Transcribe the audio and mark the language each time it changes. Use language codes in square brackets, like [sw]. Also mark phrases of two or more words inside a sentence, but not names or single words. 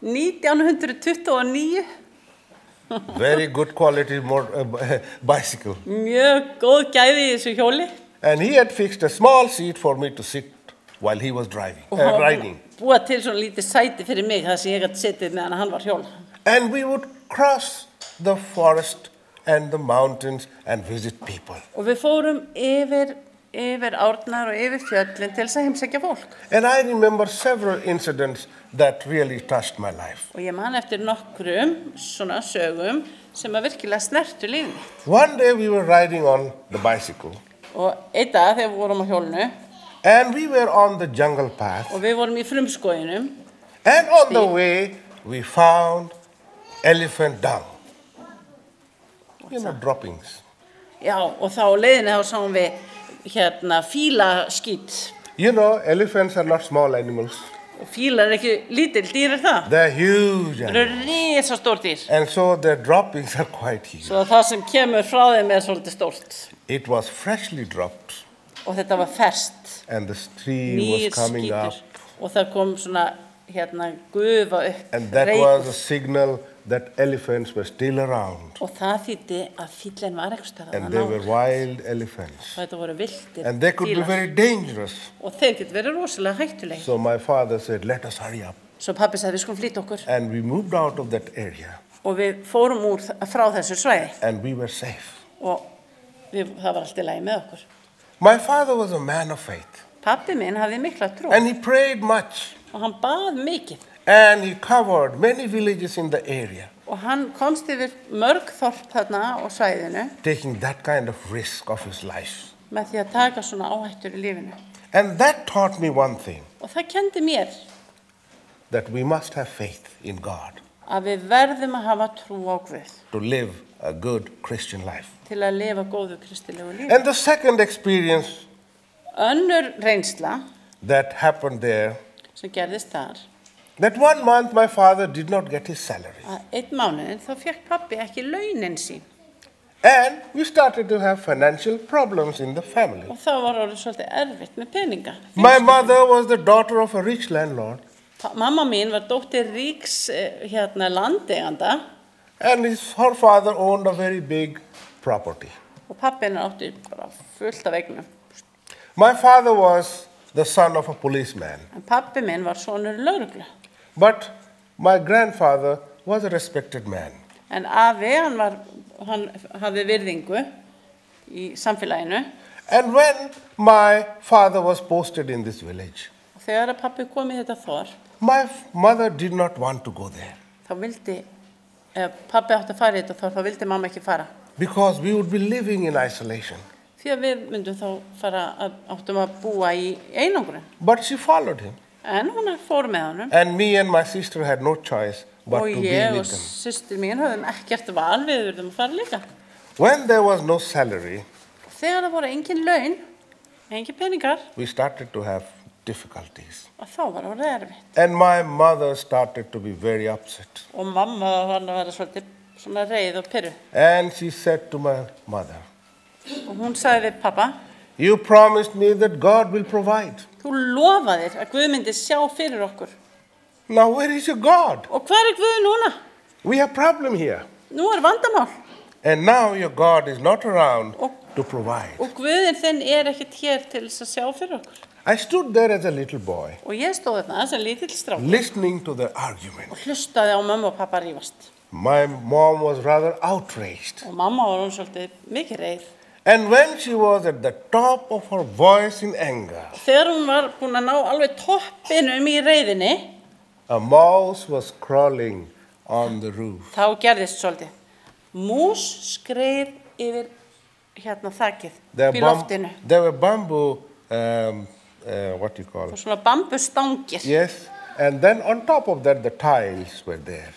[en] 1929. very good quality bicycle. [is] Mjög góð gæði í þessu hjóli. [en] And he had fixed a small seat for me to sit while he was riding. [is] Búið til svona lítið sæti fyrir mig, það sem ég gæti setið meðan hann var hjól. [en] And we would cross the forest and the mountains and visit people. [is] Og við fórum yfir árnar og yfir fjöllin til þess að heimsækja fólk. [en] And I remember several incidents that really touched my life. [is] Og ég man eftir nokkrum svona sögum sem að virkilega snertu lífið mitt. [en] One day we were riding on the bicycle, [is] Og einn dag þegar við vorum á hjólinu [en] and we were on the jungle path, [is] og við vorum í frumskóginum, [en] and on the way we found elephant dung. Droppings. [is] já, og þá á leiðinni þá sáum við fílaskít. [en] Elephants are not small animals. [is] Og fílar ekki lítil dýr það. [en] They're huge. [is] Það eru risastór dýr. [en] And so their droppings are quite huge. [is] Svo það sem kemur frá þeim svolítið stórt. [en] It was freshly dropped, [is] Og þetta var ferskt. [en] and the stream [is] Nýr [en] was coming up. [is] skítur. Og það kom svona gufa upp. [en] And that was a signal that elephants were still around. [is] Og það þýddi að fíllinn var einhvers staðar [en] And [is] að [en] they [is] ná. [en] were wild elephants. [is] Og þetta voru villtir [en] And they could be [is] fílar. [en] very dangerous. [is] Og þeir getur verið rosalega hættulegir. [en] So my father said, let us hurry up. [is] Svo pabbi sagði við skulum flýta okkur. [en] And we moved out of that area. [is] Og við fórum frá þessu svæði. [en] And we were safe. [is] Og það var allt í lagi með okkur. [en] My father was a man of faith. [is] Pabbi minn hafði mikla trú. [en] And he prayed much. [is] Og hann bað mikið. [en] And he covered many villages in the area, [is] Og hann komst yfir mörg þorp þarna á svæðinu [en] taking that kind of risk of his life. [is] með því að taka svona áhættur í lífinu. [en] And that taught me one thing, [is] Og það kendi mér [en] that we must have faith in God [is] að við verðum að hafa trú á Guð [en] to live a good Christian life. [is] til að lifa góðu kristilegu lífi. [en] And the second experience [is] Önnur reynsla [en] that happened there, [is] sem gerðist þar, [en] that one month my father did not get his salary. [is] að einn mánuðin þá fekk pabbi ekki launin sín. [en] And we started to have financial problems in the family. [is] Og þá var orðið svolítið erfitt með peninga. [en] My mother was the daughter of a rich landlord, [is] Mamma mín var dóttir ríks landeiganda [en] and her father owned a very big property. [is] og pabbi hennar átti bara fullt af eignum. [en] My father was the son of a policeman, [is] En pabbi minn var sonur lögreglu. [en] but my grandfather was a respected man. [is] En afi, hann hafði virðingu í samfélaginu. [en] And when my father was posted in this village, [is] Og þegar að pappi kom í þetta þorp, [en] my mother did not want to go there [is] þá vildi, pappi átti að fara í þetta þorp, þá vildi mamma ekki fara. [en] because we would be living in isolation. [is] Því að við myndum þá áttum að búa í einangrun. [en] But she followed him. [is] En hún fór með honum. [en] And me and my sister had no choice but [is] Og [en] to be [is] ég og [en] with them. [is] systir mín höfðum ekkert val, við verðum að fara líka. [en] When there was no salary, [is] Þegar það voru engin laun, engin peningar, [en] we started to have difficulties. [is] og þá var það erfitt. [en] And my mother started to be very upset. [is] Og mamma var að vera svolítið svona reið og pirru. [en] And she said to my mother, [is] Og hún sagði við pappa, [en] you promised me that God will provide. [is] þú lofaðir að Guð myndi sjá fyrir okkur. [en] Now where is your God? [is] Og hver er Guð núna? [en] We have problem here. [is] Nú er vandamál. [en] And now your God is not around [is] Og, [en] to provide. [is] og Guðin þinn er ekkert hér til þess að sjá fyrir okkur. [en] I stood there as a little boy, [is] Og ég stóð þarna sem lítill strák [en] listening to the argument. [is] og hlustaði á mömmu og pappa rífast. [en] My mom was rather outraged. [is] Og mamma var hún svolítið mikið reið. [en] And when she was at the top of her voice in anger, [is] Þegar hún var búin að ná alveg toppinum í reiðinni, [en] a mouse was crawling on the roof. [is] þá gerðist svolítið. Mús skreið yfir hérna þakið í loftinu. [en] There were bamboo, what you call? [is] Og svona bambustangir. [en] Yes. And then on top of that, the tiles were there.